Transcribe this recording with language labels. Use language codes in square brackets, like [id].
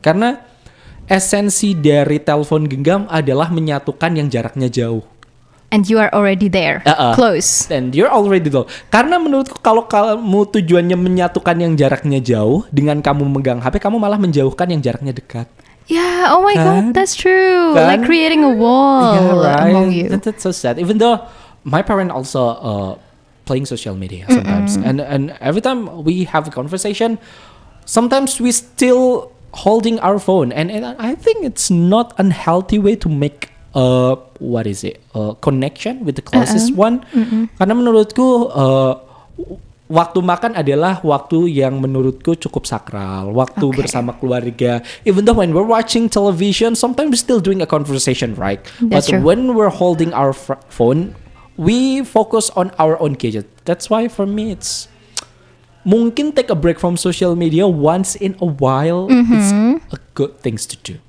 [id] Karena esensi dari telepon genggam adalah menyatukan yang jaraknya jauh. [en] And you are already there, close. And you're already there. [id] Karena menurutku kalau kamu tujuannya menyatukan yang jaraknya jauh, dengan kamu megang HP, kamu malah menjauhkan yang jaraknya dekat. [en] Yeah, oh my God, that's true. Like creating a wall among you. That's so sad. Even though my parent also playing social media sometimes, and every time we have a conversation, sometimes we still holding our phone, and I think it's not unhealthy way to make a connection with the closest one. [id] Karena menurutku waktu makan adalah waktu yang menurutku cukup sakral, waktu bersama keluarga. [en] Even though when we're watching television, sometimes we're still doing a conversation, right? That's true. When we're holding our phone, we focus on our own gadget. That's why for me it's [id] mungkin [en] take a break from social media once in a while. It's a good things to do.